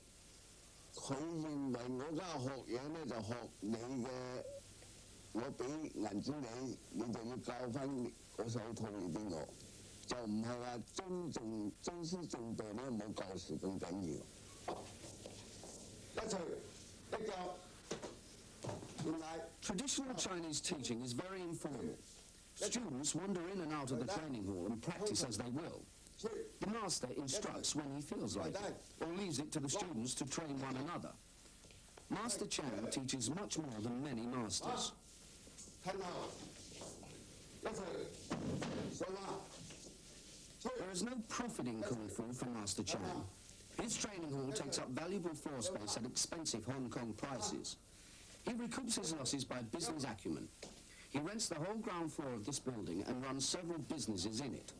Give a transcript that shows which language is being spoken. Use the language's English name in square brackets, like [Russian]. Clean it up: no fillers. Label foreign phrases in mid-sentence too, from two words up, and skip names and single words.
[Cantonese] 佢認為我家學嘢咧就學你嘅，我俾銀紙你就要教翻嗰手套嚟俾我。就唔係話尊師重道咧，冇教時咁緊要。一錘一腳，原來 [English] Traditional Chinese teaching is very informal. Students wander in and out of the training hall and practice as they will. The master instructs when he feels like it, or leaves it to the students to train one another. Master Chan teaches much more than many masters. [Cantonese] 睇下，一錘上啦。 [English] There is no profit in Kung Fu for Master Chan. His training hall takes up valuable floor space at expensive Hong Kong prices. He recoups his losses by business acumen. He rents the whole ground floor of this building and runs several businesses in it.